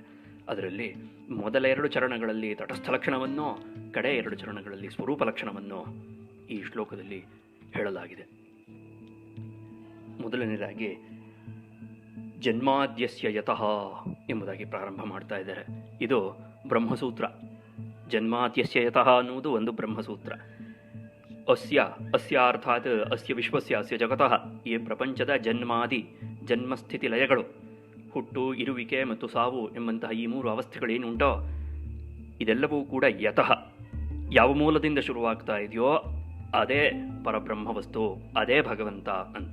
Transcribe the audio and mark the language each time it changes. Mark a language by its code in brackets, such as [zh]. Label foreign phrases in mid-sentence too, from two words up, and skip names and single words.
[kn] ಅದರಲ್ಲಿ ಮೊದಲ 2 ಚರಣಗಳಲ್ಲಿ ತಟಸ್ಥ ಲಕ್ಷಣವನ್ನು, ಕಡೆ 2 ಚರಣಗಳಲ್ಲಿ ಸ್ವರೂಪ ಲಕ್ಷಣವನ್ನು ಈ ಶ್ಲೋಕದಲ್ಲಿ ಹೇಳಲಾಗಿದೆ. ಮೊದಲನೇದಾಗಿ [sa] ಜನ್ಮಾದ್ಯಸ್ಯ ಯತಃ [kn] ಎಂಬುದಾಗಿ ಪ್ರಾರಂಭ ಮಾಡ್ತಾ ಇದ್ದಾರೆ. ಇದು ಬ್ರಹ್ಮಸೂತ್ರ. [sa] ಜನ್ಮಾದ್ಯಸ್ಯ ಯತಃ [kn] ಅನ್ನುವುದು ಒಂದು ಬ್ರಹ್ಮಸೂತ್ರ. [sa] ಅಸ್ಯ ಅರ್ಥಾತ್ ಅಸ್ಯ ವಿಶ್ವಸ್ಯ, ಅಸ್ಯ ಜಗತಃ, [kn] ಈ ಪ್ರಪಂಚದ ಜನ್ಮಸ್ಥಿತಿ ಲಯಗಳು, ಹುಟ್ಟು, ಇರುವಿಕೆ ಮತ್ತು ಸಾವು ಎಂಬಂತಹ ಈ 3 ಅವಸ್ಥೆಗಳೇನುಂಟೋ ಇದೆಲ್ಲವೂ ಕೂಡ ಯತಃ, ಯಾವ ಮೂಲದಿಂದ ಶುರುವಾಗ್ತಾ ಇದೆಯೋ ಅದೇ ಪರಬ್ರಹ್ಮ ವಸ್ತು, ಅದೇ ಭಗವಂತ ಅಂತ.